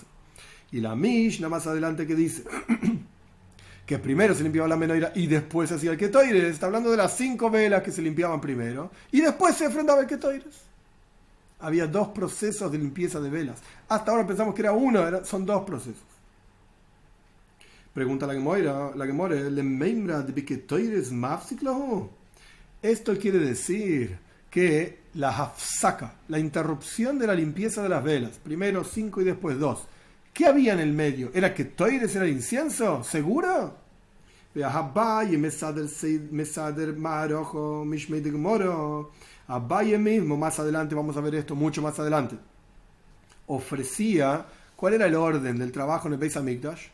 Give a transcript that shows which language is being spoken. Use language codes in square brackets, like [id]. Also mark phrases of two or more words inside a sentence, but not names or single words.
[es] Y la Mishnah más adelante que dice que primero se limpiaba la menorá y después se hacía el ketoires, está hablando de las 5 velas que se limpiaban primero y después se ofrendaba el ketoires. Había 2 procesos de limpieza de velas. Hasta ahora pensamos que era uno, son 2 procesos. [arc] Pregunta la Gemara, ¿לאו מימרא ד קטורת מפסיק להו? [es] Esto quiere decir que la hafsaka, la interrupción de la limpieza de las velas, primero 5 y después 2, ¿qué había en el medio? ¿Era ketoires, era incienso? ¿Seguro? Abaye mismo, más adelante vamos a ver esto, mucho más adelante, ofrecía, ¿cuál era el orden del trabajo en el [he] בית המקדש?